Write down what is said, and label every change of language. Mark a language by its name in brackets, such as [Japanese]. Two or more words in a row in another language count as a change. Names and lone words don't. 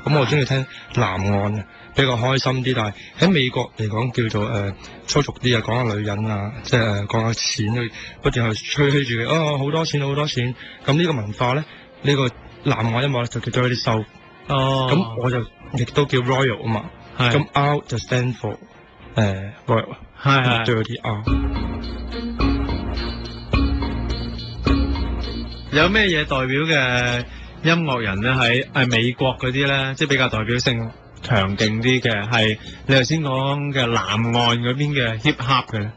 [Cantonese] 咁我中意聽南岸嘅，比較開心啲。但係喺美國嚟講叫做粗俗啲啊，講下女人啊，即係講下錢，去不斷去吹噓住佢哦，好多錢好多錢。咁呢個文化咧，呢個南岸音樂咧就叫 Dirty South。哦。咁我就亦都叫 Royal 啊嘛。係。咁 R 就 [English] stand for [Cantonese] Royal。係。Dirty R。有咩嘢代表嘅音樂人咧？喺美國嗰啲咧，即係比較代表性強勁啲嘅，係你頭先講嘅南岸嗰邊嘅 [English] hip hop [Cantonese] 嘅咧。